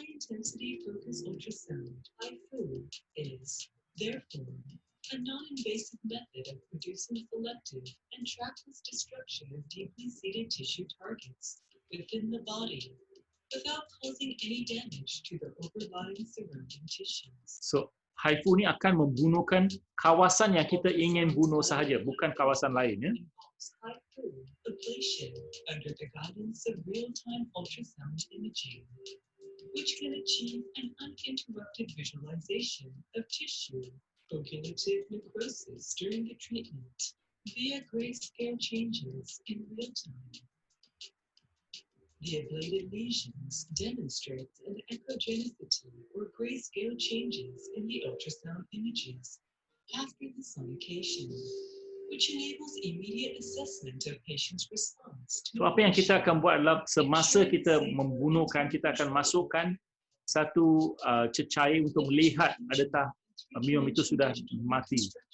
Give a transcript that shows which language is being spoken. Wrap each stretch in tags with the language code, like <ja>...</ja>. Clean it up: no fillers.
<en>intensity focused ultrasound, HIFU, is, therefore, a non-invasive method of producing selective and trackless destruction of deeply seated tissue targets within the body without causing any damage to the overlying surrounding tissues.</en> <ms>So, HIFU ni akan membunuhkan kawasan yang kita ingin bunuh sahaja, bukan kawasan lain. Ya?</ms> <en>Involves HIFU ablation under the guidance of real-time ultrasound imaging, which can achieve an uninterrupted visualization of tissue coagulative necrosis during the treatment via grayscale changes in real time. The ablated lesions demonstrate an echogenicity or grayscale changes in the ultrasound images after the sonication, which enables immediate assessment of patient's response to</en> <ms>So, apa yang kita akan buat adalah semasa kita membunuhkan, kita akan masukkan satu cecair untuk melihat adakah miom itu sudah mati.</ms>